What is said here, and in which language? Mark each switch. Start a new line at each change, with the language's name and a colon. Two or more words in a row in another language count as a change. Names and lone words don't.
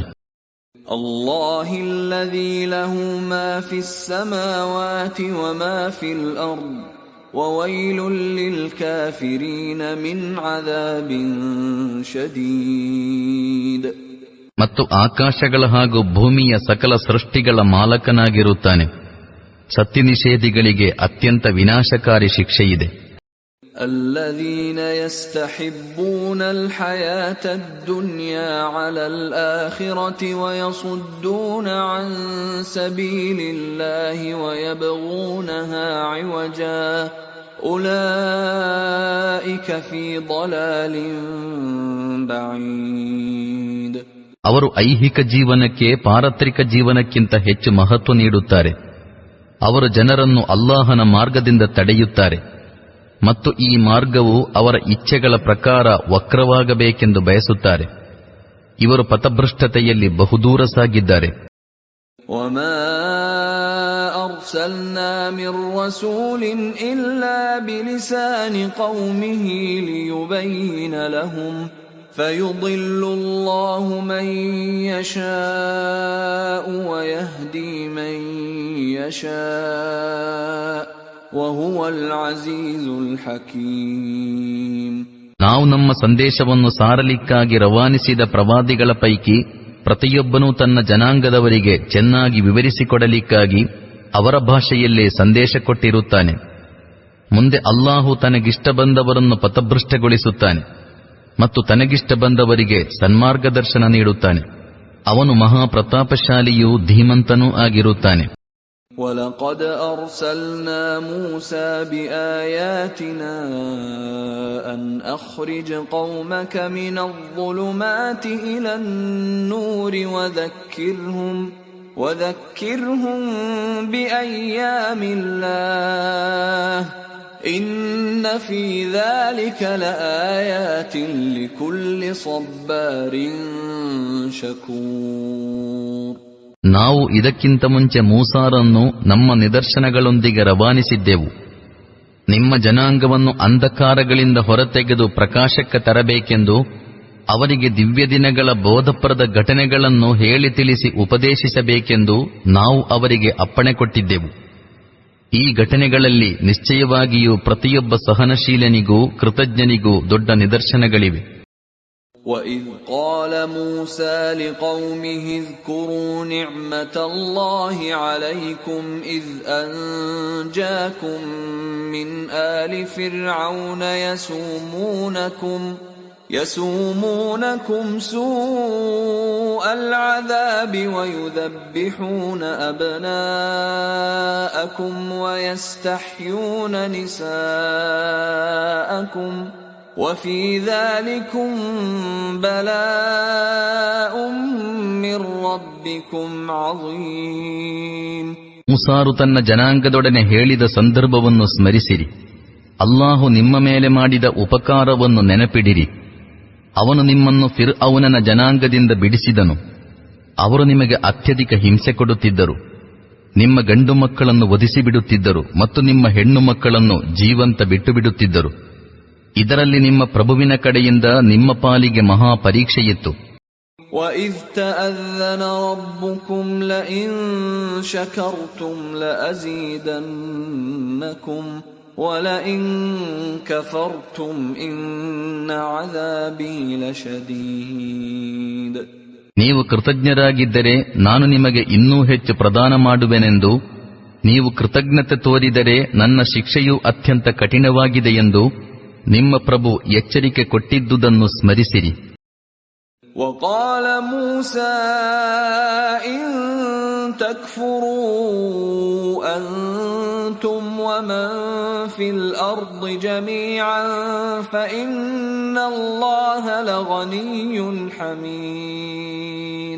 Arabic: الله الذي له ما في السماوات وما في الأرض وويل للكافرين من عذاب شديد.
Kannada: ಮತ್ತು ಆಕಾಶಗಳ ಹಾಗೂ ಭೂಮಿಯ ಸಕಲ ಸೃಷ್ಟಿಗಳ ಮಾಲಕನಾಗಿರುತ್ತಾನೆ. ಸತ್ಯನಿಷೇಧಿಗಳಿಗೆ ಅತ್ಯಂತ ವಿನಾಶಕಾರಿ ಶಿಕ್ಷೆಯಿದೆ.
Arabic: الذين يستحبون الحياة الدنيا على الآخرة ويصدون عن سبيل الله ويبغونها عوجا أولئك في ضلال بعيد.
Kannada: ಅವರು ಐಹಿಕ ಜೀವನಕ್ಕೆ ಪಾರತ್ರಿಕ ಜೀವನಕ್ಕಿಂತ ಹೆಚ್ಚು ಮಹತ್ವ ನೀಡುತ್ತಾರೆ. ಅವರು ಜನರನ್ನು ಅಲ್ಲಾಹನ ಮಾರ್ಗದಿಂದ ತಡೆಯುತ್ತಾರೆ ಮತ್ತು ಈ ಮಾರ್ಗವು ಅವರ ಇಚ್ಛೆಗಳ ಪ್ರಕಾರ ವಕ್ರವಾಗಬೇಕೆಂದು ಬಯಸುತ್ತಾರೆ. ಇವರು ಪಥಭ್ರಷ್ಟತೆಯಲ್ಲಿ ಬಹುದೂರ ಸಾಗಿದ್ದಾರೆ.
Arabic: وما أرسلنا من رسول إلا بلسان قومه ليبين لهم فيضل الله من يشاء ويهدي من يشاء وهو العزيز الحكيم.
Kannada: ನಾವು ನಮ್ಮ ಸಂದೇಶವನ್ನು ಸಾರಲಿಕ್ಕಾಗಿ ರವಾನಿಸಿದ ಪ್ರವಾದಿಗಳ ಪೈಕಿ ಪ್ರತಿಯೊಬ್ಬನೂ ತನ್ನ ಜನಾಂಗದವರಿಗೆ ಚೆನ್ನಾಗಿ ವಿವರಿಸಿಕೊಡಲಿಕ್ಕಾಗಿ ಅವರ ಭಾಷೆಯಲ್ಲೇ ಸಂದೇಶ ಕೊಟ್ಟಿರುತ್ತಾನೆ. ಮುಂದೆ ಅಲ್ಲಾಹು ತನಗಿಷ್ಟ ಬಂದವರನ್ನು ಪಥಭ್ರಷ್ಟಗೊಳಿಸುತ್ತಾನೆ ಮತ್ತು ತನಗಿಷ್ಟ ಬಂದವರಿಗೆ ಸನ್ಮಾರ್ಗದರ್ಶನ ನೀಡುತ್ತಾನೆ. ಅವನು ಮಹಾಪ್ರತಾಪಶಾಲಿಯೂ ಧೀಮಂತನೂ ಆಗಿರುತ್ತಾನೆ.
Arabic: وَلَقَدْ أَرْسَلْنَا مُوسَى بِآيَاتِنَا أَنْ أَخْرِجْ قَوْمَكَ مِنَ الظُّلُمَاتِ إِلَى النُّورِ وَذَكِّرْهُمْ بِأَيَّامِ اللَّهِ إِنَّ فِي ذَلِكَ لَآيَاتٍ لِكُلِّ صَبَّارٍ شَكُورٍ.
Kannada: ನಾವು ಇದಕ್ಕಿಂತ ಮುಂಚೆ ಮೂಸಾರನ್ನು ನಮ್ಮ ನಿದರ್ಶನಗಳೊಂದಿಗೆ ರವಾನಿಸಿದ್ದೆವು. ನಿಮ್ಮ ಜನಾಂಗವನ್ನು ಅಂಧಕಾರಗಳಿಂದ ಹೊರತೆಗೆದು ಪ್ರಕಾಶಕ್ಕೆ ತರಬೇಕೆಂದು ಅವರಿಗೆ ದಿವ್ಯ ದಿನಗಳ ಬೋಧಪ್ರದ ಘಟನೆಗಳನ್ನು ಹೇಳಿ ತಿಳಿಸಿ ಉಪದೇಶಿಸಬೇಕೆಂದು ನಾವು ಅವರಿಗೆ ಅಪ್ಪಣೆ ಕೊಟ್ಟಿದ್ದೆವು. ಈ ಘಟನೆಗಳಲ್ಲಿ ನಿಶ್ಚಯವಾಗಿಯೂ ಪ್ರತಿಯೊಬ್ಬ ಸಹನಶೀಲನಿಗೂ ಕೃತಜ್ಞನಿಗೂ ದೊಡ್ಡ ನಿದರ್ಶನಗಳಿವೆ.
Arabic: وَإِذْ قَالَ مُوسَى لِقَوْمِهِ اذْكُرُوا نِعْمَةَ اللَّهِ عَلَيْكُمْ إِذْ أَنْجَاكُمْ مِنْ آلِ فِرْعَوْنَ يَسُومُونَكُمْ سُوءَ الْعَذَابِ وَيُذَبِّحُونَ أَبْنَاءَكُمْ وَيَسْتَحْيُونَ نِسَاءَكُمْ وَفِي ذَلِكُمْ بَلَاءٌ مِّن رَّبِّكُمْ عَظِيمٌ.
Kannada: ಮೂಸಾರು ತನ್ನ ಜನಾಂಗದೊಡನೆ ಹೇಳಿದ ಸಂದರ್ಭವನ್ನು ಸ್ಮರಿಸಿರಿ. ಅಲ್ಲಾಹು ನಿಮ್ಮ ಮೇಲೆ ಮಾಡಿದ ಉಪಕಾರವನ್ನು ನೆನಪಿಡಿರಿ. ಅವನು ನಿಮ್ಮನ್ನು ಫಿರ್ಔನನ ಜನಾಂಗದಿಂದ ಬಿಡಿಸಿದನು. ಅವರು ನಿಮಗೆ ಅತ್ಯಧಿಕ ಹಿಂಸೆ ಕೊಡುತ್ತಿದ್ದರು. ನಿಮ್ಮ ಗಂಡು ಮಕ್ಕಳನ್ನು ವಧಿಸಿಬಿಡುತ್ತಿದ್ದರು ಮತ್ತು ನಿಮ್ಮ ಹೆಣ್ಣು ಮಕ್ಕಳನ್ನು ಜೀವಂತ ಬಿಟ್ಟು ಬಿಡುತ್ತಿದ್ದರು. ಇದರಲ್ಲಿ ನಿಮ್ಮ ಪ್ರಭುವಿನ ಕಡೆಯಿಂದ ನಿಮ್ಮ ಪಾಲಿಗೆ ಮಹಾ ಪರೀಕ್ಷೆಯಿತ್ತು.
Arabic: وَإِذْ تَأَذَّنَ رَبُّكُمْ لَئِن شَكَرْتُمْ لَأَزِيدَنَّكُمْ وَلَئِن كَفَرْتُمْ إِنَّ عَذَابِي لَشَدِيدٌ.
Kannada: ನೀವು ಕೃತಜ್ಞರಾಗಿದ್ದರೆ ನಾನು ನಿಮಗೆ ಇನ್ನೂ ಹೆಚ್ಚು ಪ್ರದಾನ ಮಾಡುವೆನೆಂದು, ನೀವು ಕೃತಜ್ಞತೆ ತೋರಿದರೆ ನನ್ನ ಶಿಕ್ಷೆಯು ಅತ್ಯಂತ ಕಠಿಣವಾಗಿದೆಯೆಂದು ನಿಮ್ಮ ಪ್ರಭು ಎಚ್ಚರಿಕೆ ಕೊಟ್ಟಿದ್ದುದನ್ನು ಸ್ಮರಿಸಿರಿ.
Arabic: وقال موسى إن تكفروا أنتم ومن في الأرض جميعا فإن الله لغني حميد.